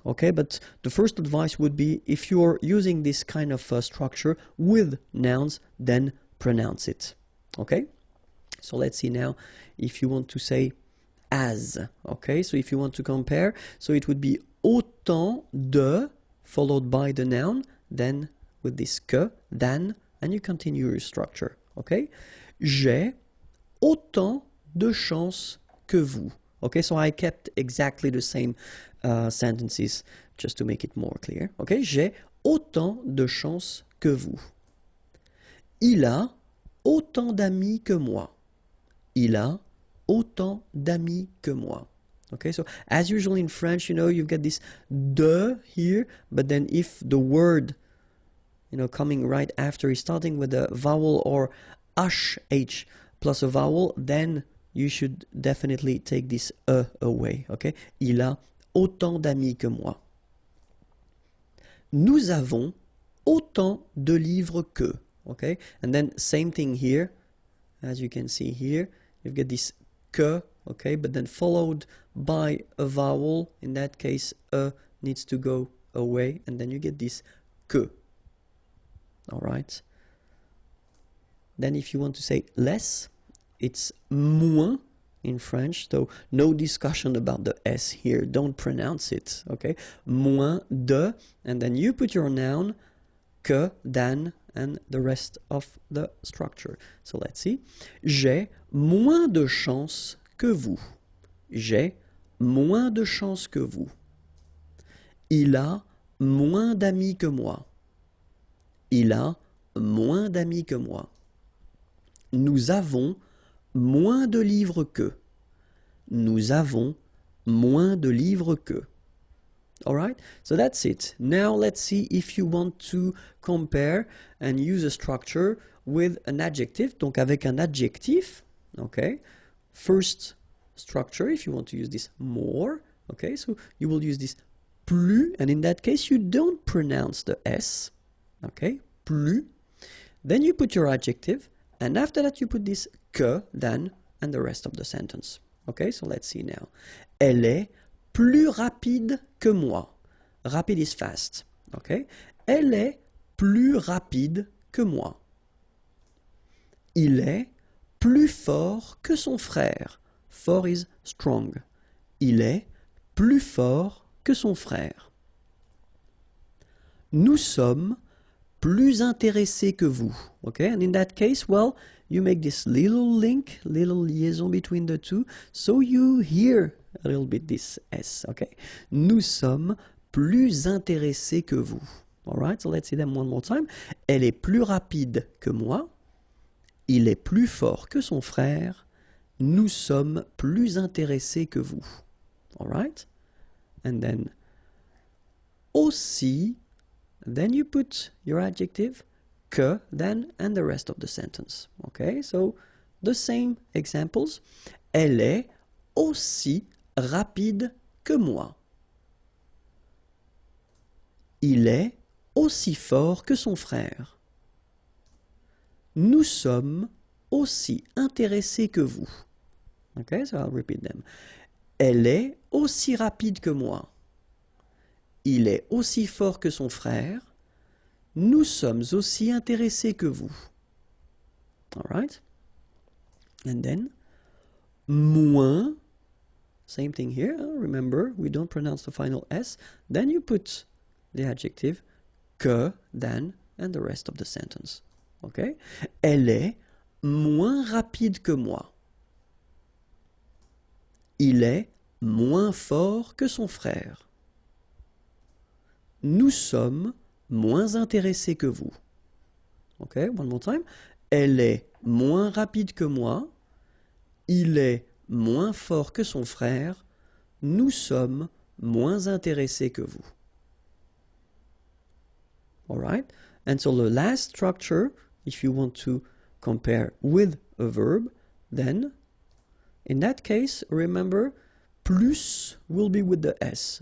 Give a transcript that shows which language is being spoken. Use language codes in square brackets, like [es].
[en] Okay, but the first advice would be, if you're using this kind of structure with nouns, then pronounce it. Okay, so let's see now if you want to say as. Okay, so if you want to compare, so it would be autant de followed by the noun, then with this que, than, and you continue your structure. [fr] Okay, j'ai autant de chance que vous. [en] Okay, so I kept exactly the same sentences just to make it more clear. [fr] Okay, j'ai autant de chance que vous. Il a autant d'amis que moi. Il a autant d'amis que moi. [en] Okay, so as usual in French, you've got this de here, but then if the word, coming right after is starting with a vowel or sh plus a vowel, then you should definitely take this away. [fr] Okay, il a autant d'amis que moi. Nous avons autant de livres que. [en] Okay, and then same thing here, as you can see here, you've got this que. Okay, but then followed by a vowel. In that case, needs to go away, and then you get this que. All right. Then if you want to say less, it's moins in French. So no discussion about the S here. Don't pronounce it. Okay, moins de, and then you put your noun, que, than, and the rest of the structure. So let's see. [fr] J'ai moins de chance que vous. J'ai moins de chance que vous. Il a moins d'amis que moi. Il a moins d'amis que moi. Nous avons moins de livres que. Nous avons moins de livres que. [en] Alright, so that's it. Now let's see if you want to compare and use a structure with an adjective. [fr] Donc avec un adjectif, okay. [en] First structure, if you want to use this more, okay, so you will use this plus, and in that case you don't pronounce the S, okay, plus. Then you put your adjective, and after that you put this que, than, and the rest of the sentence. Okay, so let's see now. [fr] Elle est plus rapide que moi. [en] Rapide is fast. Okay? [fr] Elle est plus rapide que moi. Il est plus fort que son frère. [en] Fort is strong. [fr] Il est plus fort que son frère. Nous sommes plus intéressés que vous. [en] Okay, and in that case, well, you make this little link, little liaison between the two, so you hear a little bit this S. [fr] Okay, nous sommes plus intéressés que vous. [en] All right, so let's see them one more time. [fr] Elle est plus rapide que moi. Il est plus fort que son frère. Nous sommes plus intéressés que vous. [en] All right, and then aussi. Then you put your adjective, que, then, and the rest of the sentence. Okay, so the same examples. [fr] Elle est aussi rapide que moi. Il est aussi fort que son frère. Nous sommes aussi intéressés que vous. [en] Okay, so I'll repeat them. [fr] Elle est aussi rapide que moi. Il est aussi fort que son frère. Nous sommes aussi intéressés que vous. [en] All right? And then, moins, same thing here. Remember, we don't pronounce the final S. Then you put the adjective que, than, and the rest of the sentence. Okay? [fr] Elle est moins rapide que moi. Il est moins fort que son frère. Nous sommes moins intéressés que vous. [en] Okay, one more time. [fr] Elle est moins rapide que moi. Il est moins fort que son frère. Nous sommes moins intéressés que vous. [en] All right? And so the last structure, if you want to compare with a verb, then in that case, remember, plus will be with the S.